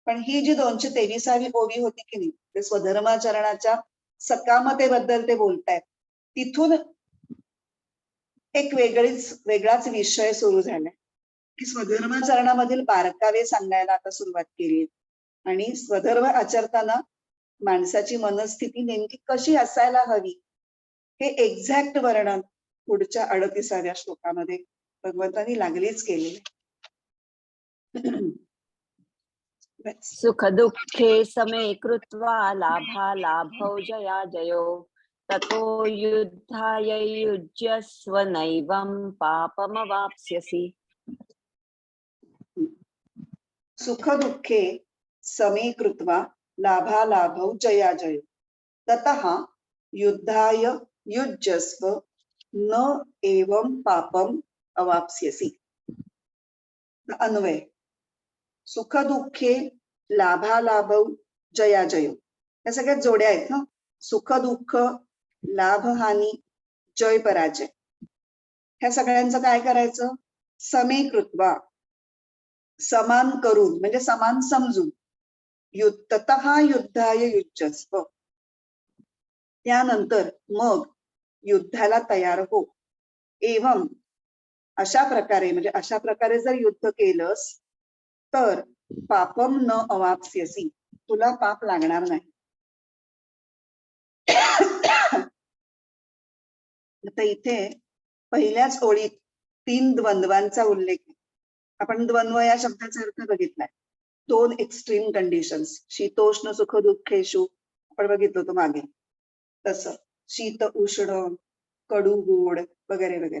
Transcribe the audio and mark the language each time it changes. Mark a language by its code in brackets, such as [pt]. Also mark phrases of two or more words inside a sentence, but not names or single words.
[mr] पण ही जी 223वी ओवी होती की नाही, ते स्वधर्माचरणाच्या सकामतेबद्दल ते बोलतायत, तिथून एक वेगळाच विषय सुरू झालाय की स्वधर्माचरणामधील बारकावे सांगायला आता सुरुवात केली आणि स्वधर्म आचरताना माणसाची मनस्थिती नेमकी कशी असायला हवी हे एक्झॅक्ट वर्णन पुढच्या 38व्या श्लोकामध्ये भगवंतांनी लागलीच केलेले. [sa] सुख दुःखे समे कृत्वा लाभालाभौ जया जयो ततो युद्धाय युज्यस्व नैवं पापमवाप्स्यसि. सुख दुःखे समे कृत्वा लाभालाभौ जया जयो ततः युद्धाय युज्यस्व न एवं पापम अवाप्स्यसि. अन्वय. सुख दुःखे लाभालाभौ जया जयो, [mr] या सगळ्यात जोड्या आहेत ना. सुख दुःख, लाभ हानी, जय पराजय, ह्या सगळ्यांचं काय करायचं? [sa] समे कृत्वा, [mr] समान करून म्हणजे समान समजून, [sa] ततः युद्धाय युज्यस्व, [mr] त्यानंतर मग युद्धाला तयार हो. एवं, अशा प्रकारे म्हणजे अशा प्रकारे जर युद्ध केलंस तर [sa] पापम न अवाप्स्यसि, [mr] तुला पाप लागणार नाही. आता इथे पहिल्याच ओळीत 3 द्वंद्वांचा उल्लेख आहे. आपण द्वंद्व या शब्दाचा अर्थ बघितलाय. 2 [en] extreme conditions, [sa] शीतोष्ण सुख दुःखेषु [mr] आपण बघितलं होतं मागे, तसं शीत उष्ण, कडू गोड वगैरे वगैरे.